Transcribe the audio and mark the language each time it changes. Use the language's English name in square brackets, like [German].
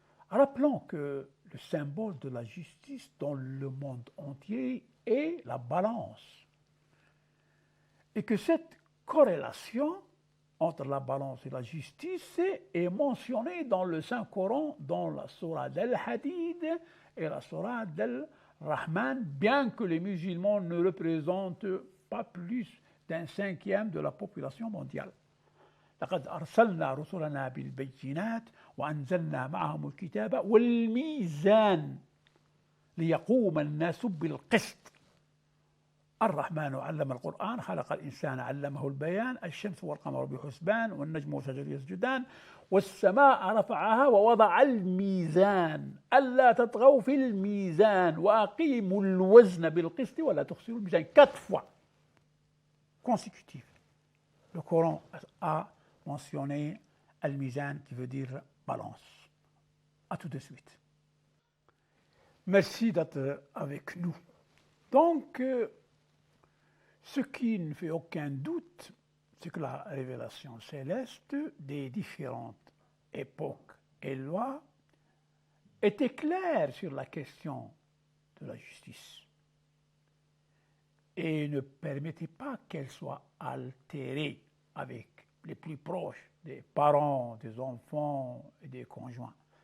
[French] Rappelons que le symbole de la justice dans le monde entier est la balance, et que cette corrélation entre la balance et la justice est mentionnée dans le Saint-Coran, dans la sourate Al-Hadid et la sourate Al-Rahman, bien que les musulmans ne représentent pas plus d'un cinquième de la population mondiale. [Arabic] لقد أرسلنا رسلنا بالبينات وأنزلنا معهم الكتاب والميزان ليقوم الناس بالقسط الرحمن علم القرآن خلق الإنسان علمه البيان الشمس والقمر بحسبان والنجم والشجر يسجدان والسماء رفعها ووضع الميزان ألا تطغوا في الميزان وأقيموا الوزن بالقسط ولا تخسروا الميزان [French] 4 fois consécutives. Le Coran a mentionné al-mizan qui veut dire balance. À tout de suite. Merci d'être avec nous. Donc, ce qui ne fait aucun doute, c'est que la révélation céleste des différentes époques et lois était claire sur la question de la justice et ne permettait pas qu'elle soit altérée avec les plus proches des parents, des enfants et des conjoints.